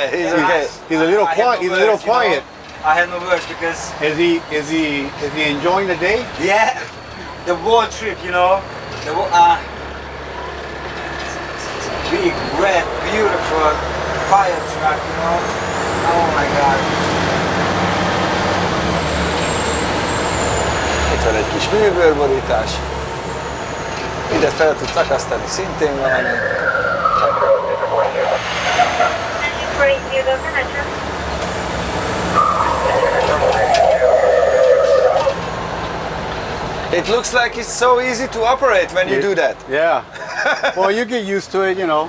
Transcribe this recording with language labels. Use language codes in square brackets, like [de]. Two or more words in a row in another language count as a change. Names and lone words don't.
[en] He's a little quiet. He's a little quiet. I have no words because Is he enjoying the day? yeah, the whole trip, you know, the whole, big, red, beautiful fire truck, you know. Oh my God. [hu] Itt van egy kis műbőrborítás. Ide fel tudsz akasztani szintén valami. [en] It looks like it's so easy to operate when you do that. Yeah. Well, you get used to it, you know.